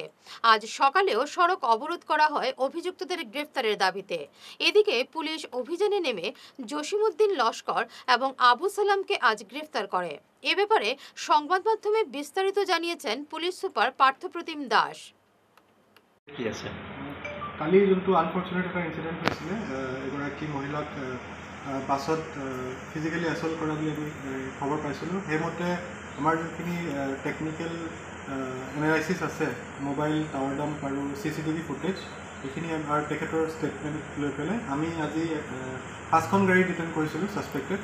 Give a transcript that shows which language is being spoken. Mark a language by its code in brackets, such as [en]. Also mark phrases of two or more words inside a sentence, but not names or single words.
[bn] আজ সকালেও সড়ক অবরোধ করা হয় অভিযুক্তদের গ্রেফতারের দাবিতে। এদিকে পুলিশ অভিযানে নেমে জসিমউদ্দিন লস্কর এবং আবু সালামকে আজ গ্রেফতার করে। এ ব্যাপারে সংবাদ মাধ্যমে বিস্তারিত জানিয়েছেন পুলিশ সুপার পার্থপ্রতিম দাস। কি আছে [as] কালি যোনটো আনফৰ্চুনেট এটা ইনচিডেণ্ট হৈছিলে, এগৰাকী মহিলাক বাছত [en] physically assault [as] কৰা বুলি আমি খবৰ পাইছিলোঁ। সেইমতে আমাৰ যোনখিনি [en] technical analysis [as] আছে, [en] mobile tower dump [as] আৰু [en] CCTV footage, [as] এইখিনি আমাৰ তেখেতৰ ষ্টেটমেণ্ট লৈ পেলাই আমি আজি 5খন গাড়ী ডিটেইন কৰিছিলোঁ ছাছপেক্টেড।